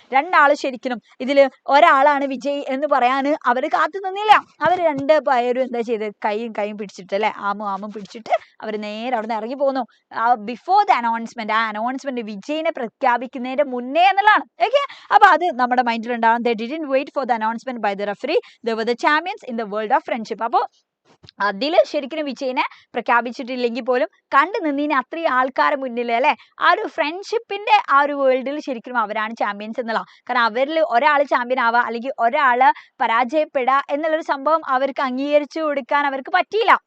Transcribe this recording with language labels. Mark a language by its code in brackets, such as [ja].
[ml] രണ്ടാള് ശരിക്കും ഇതിൽ ഒരാളാണ് വിജയ് എന്ന് പറയാൻ അവർ കാത്തു നിന്നില്ല. അവർ രണ്ട് പേരും എന്താ ചെയ്ത്, കൈയും പിടിച്ചിട്ട് അല്ലെ, ആമും പിടിച്ചിട്ട് അവർ നേരെ അവിടെ നിന്ന് ഇറങ്ങി പോന്നു. [en] before the announcement, [ml] ആ അനൗൺസ്മെന്റ് വിജയിനെ പ്രഖ്യാപിക്കുന്നതിന്റെ മുന്നേ എന്നുള്ളതാണ്. ഓക്കെ, അപ്പൊ അത് നമ്മുടെ മൈൻഡിൽ ഉണ്ടാവും. [en] They didn't wait for the announcement by the referee. They were the champions in the world of friendship. [ml] അപ്പോൾ അതിൽ ശരിക്കും വിജയിനെ പ്രഖ്യാപിച്ചിട്ടില്ലെങ്കിൽ പോലും കണ്ടു നിന്നീന് അത്രയും ആൾക്കാരെ മുന്നിൽ അല്ലെ, ആ ഒരു ഫ്രണ്ട്ഷിപ്പിന്റെ ആ ഒരു വേൾഡിൽ ശരിക്കും അവരാണ് ചാമ്പ്യൻസ് എന്നുള്ള. കാരണം അവരിൽ ഒരാൾ ചാമ്പ്യൻ ആവുക അല്ലെങ്കിൽ ഒരാള് പരാജയപ്പെടുക എന്നുള്ളൊരു സംഭവം അവർക്ക് അംഗീകരിച്ചു കൊടുക്കാൻ അവർക്ക് പറ്റിയില്ല.